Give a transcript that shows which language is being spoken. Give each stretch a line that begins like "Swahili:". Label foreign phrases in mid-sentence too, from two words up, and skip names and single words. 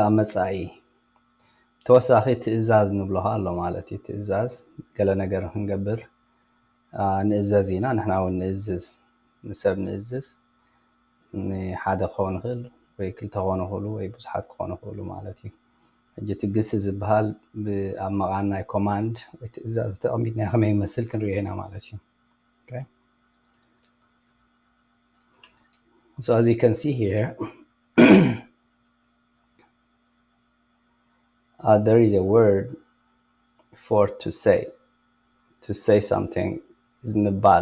Tigrinya: ኣብ መጻኢ ተወሳኺ ትእዛዝ ንብሎኻ ኣሎ ማለት እዩ። ትእዛዝ ገለ ነገር ክንገብር ንእዘዝ ኢና፣ ንሕና እውን ንእዝዝ፣ ንሰብ ንእዝዝ። ንሓደ ክኸውን ይኽእል ወይ ክልተ ክኾኑ ይኽእሉ ወይ ብዙሓት ክኾኑ ይኽእሉ ማለት እዩ። ሕጂ እቲ ግሲ ዝበሃል ኣብ መቓን ናይ ኮማንድ ወይ ትእዛዝ ተቐሚጥና ከመይ ይመስል ክንሪኦ ኢና ማለት እዩ። Okay.
English: So as you can see here, there is a word for to say. To say something is mibal.